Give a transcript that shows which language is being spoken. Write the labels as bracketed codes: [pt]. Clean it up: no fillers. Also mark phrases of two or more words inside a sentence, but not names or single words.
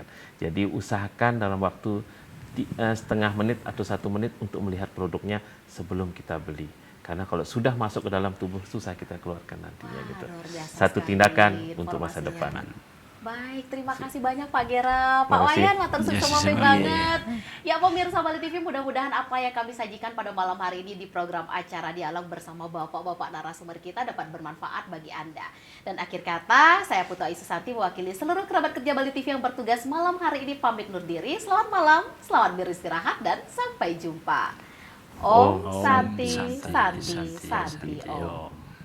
[id] Jadi usahakan dalam waktu setengah menit atau 1 menit untuk melihat produknya sebelum kita beli. Karena kalau sudah masuk ke dalam tubuh susah kita keluarkan nantinya gitu. Luar biasa Satu sekali tindakan untuk masa informasinya. depan. Baik, terima kasih banyak Pak Gera, Pak Makasih. [jv] Wayan, matur suwun [id] Yes, sampai sama banget. Ya pemirsa Bali TV, mudah-mudahan apa yang kami sajikan pada malam hari ini di program acara dialog bersama bapak-bapak narasumber kita dapat bermanfaat bagi Anda. Dan akhir kata, saya Putu Ayu Susanti mewakili seluruh kerabat kerja Bali TV yang bertugas malam hari ini pamit undur diri. Selamat malam, selamat beristirahat dan sampai jumpa. Om Om Santi, Santi, Santi, Santi, Santi, Santi, Om. Om.